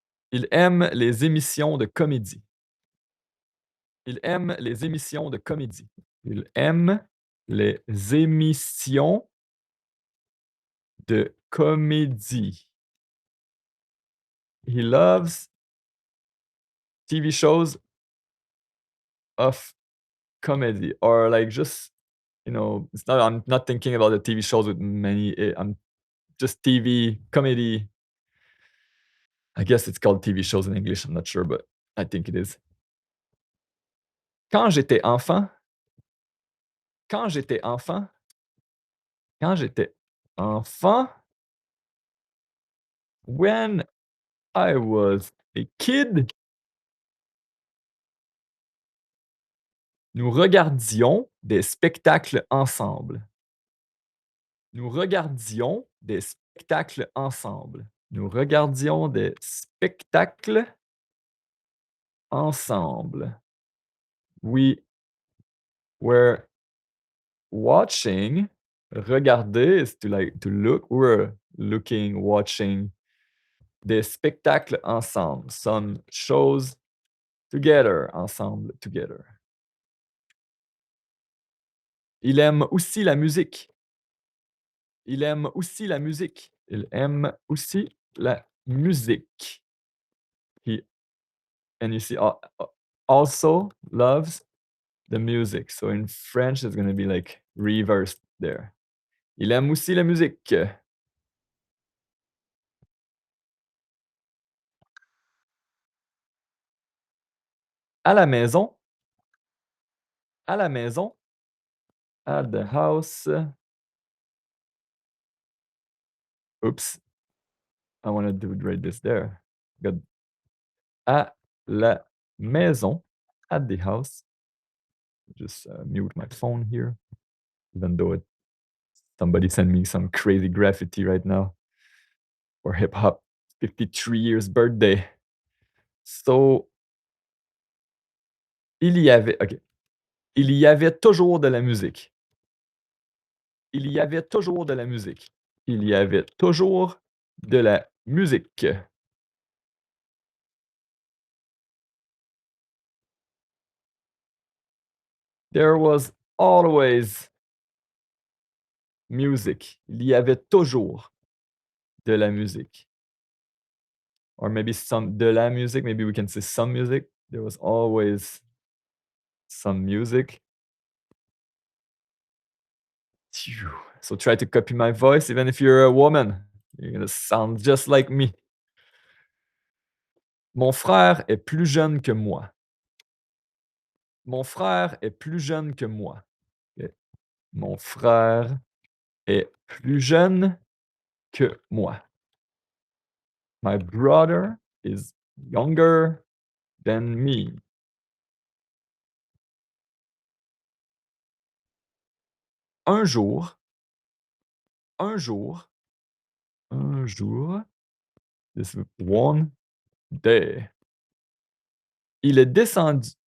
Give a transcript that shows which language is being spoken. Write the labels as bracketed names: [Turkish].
[French] Il aime les émissions de comédie. Il aime les émissions de comédie. Il aime les émissions de comédie. [English] He loves TV shows of comedy or like just it's not I'm not thinking about the TV shows with many I'm just TV, comedy. I guess it's called TV shows in English, I'm not sure, but I think it is. [French] Quand j'étais enfant quand j'étais enfant quand j'étais enfant, [English] when I was a kid, [French] nous regardions des spectacles ensemble. Nous regardions des spectacles ensemble. Nous regardions des spectacles ensemble. [English] We were watching. Regarder is to like to look. We're looking, watching [French] des spectacles [English] ensemble. Some shows together, ensemble, together. [French] Il aime aussi la musique. Il aime aussi la musique. Il aime aussi la musique. [English] He and you see also loves the music. So in French, it's gonna be like reversed there. [French] Il aime aussi la musique. À la maison, à la maison, [English] at the house. Oops, I wanted to write this there. Good. [French] À la maison, [English] at the house. Just mute my phone here, even though somebody sent me some crazy graffiti right now for hip hop 53 years birthday. [French] So, il y avait, ok. Il y avait toujours de la musique. Il y avait toujours de la musique. Il y avait toujours de la musique. [English] There was always music. [French] Il y avait toujours de la musique. [English] Or maybe some de la music. Maybe we can say some music. There was always some music. Phew. So try to copy my voice, even if you're a woman. You're gonna sound just like me. [French] Mon frère est plus jeune que moi. Mon frère est plus jeune que moi. Ok. Mon frère est plus jeune que moi. [English] My brother is younger than me. [French] Un jour, un jour, un jour, [English] this one day, [French] il est descendu.